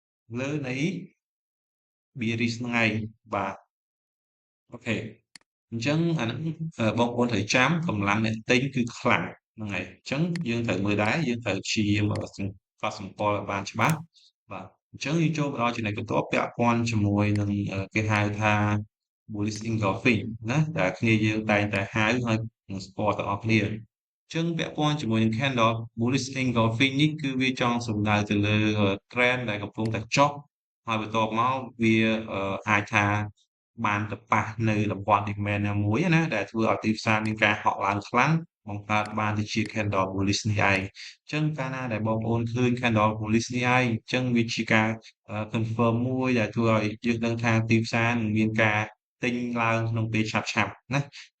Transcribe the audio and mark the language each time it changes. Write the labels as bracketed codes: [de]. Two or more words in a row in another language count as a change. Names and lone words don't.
[km] លើនៃ Bearish ហ្នឹងឯងបាទអូខេអញ្ចឹងអាហ្នឹងបងប្អូនត្រូវចាំកម្លាំងអ្នកទិញគឺខ្លាំងហ្នឹងហើយ អញ្ចឹងយើងត្រូវមើលដែរយើងត្រូវព្យាយាមកកត់សម្គាល់ឲ្យបានច្បាស់បាទអញ្ចឹងយើងចូលមកដល់ចំណុចបន្ទាប់ពាក់ព័ន្ធជាមួយនឹងគេហៅថា [en] bullish engulfing [km] ណាដែលគ្នាយើងតែងតែហៅហើយនឹងស្គាល់ទាំងអស់គ្នាអញ្ចឹងពាក់ព័ន្ធជាមួយនឹង [en] candle bullish engulfing [km] នេះគឺវាចង់សំដៅទៅលើ trend ដែលកំពុងតែចុះ ហើយបន្ទាប់មកវាអាចថាបានទៅប៉ះនៅតំបន់ demand ណាមួយណាដែលធ្វើឲ្យទីផ្សារមានការហក់ឡើងខ្លាំងបង្កើតបានទៅជា [en] candle bullish [km] នេះឯងអញ្ចឹងកាលណាដែលបងប្អូនឃើញ [en] candle bullish [km] នេះឯងអញ្ចឹងវាជាការ confirm មួយដែលធ្វើឲ្យយើងដឹងថាទីផ្សារនឹងមានការទិញឡើងក្នុងពេលឆាប់ៗណាអូ